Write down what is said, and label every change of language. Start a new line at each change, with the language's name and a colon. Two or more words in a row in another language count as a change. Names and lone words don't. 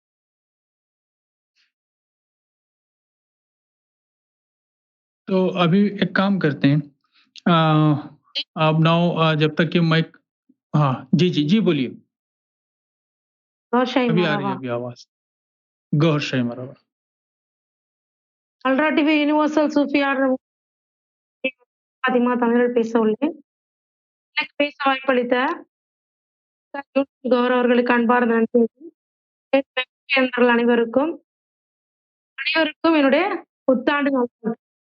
Hindi: तो अभी एक काम करते हैं, आप नाउ जब तक ये माइक, हाँ जी जी जी बोलिए। अभी आ रही है अभी आवाज। गौर शाही मरहबा।
Tamil: அல்ட்ரா டிவி யூனிவர்சல் சூஃபியார் பாத்திமா தமிழில் பேச உள்ளேன். எனக்கு பேச வாய்ப்பளித்த கௌரவ அவர்களுக்கு அன்பார்ந்த நன்றி. அனைவருக்கும் என்னுடைய புத்தாண்டு நல்வாழ்த்துக்கள்.